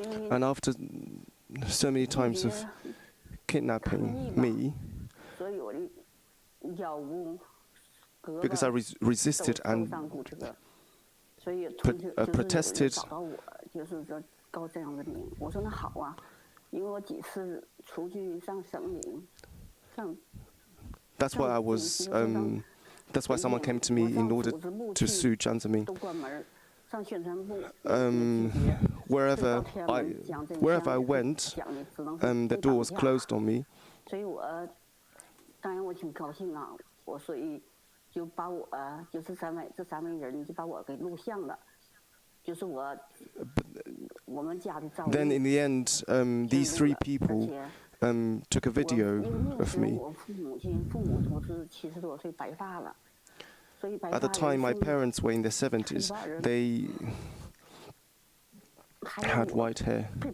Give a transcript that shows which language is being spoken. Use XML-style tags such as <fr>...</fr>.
<en>And after so many times of kidnapping me, because I resisted and protested, that's why I was. That's why someone came to me in order to sue Jiang Zemin. Wherever I went, the door was closed on me.</en> <zh>所以我当然我挺高兴啊，所以就把我就是这三位人就把我给录像了，就是我们家的照片。</zh> <en>Then in the end, these 3 people took a video of me. At the time, my parents were in their 70s. They had white hair.</en>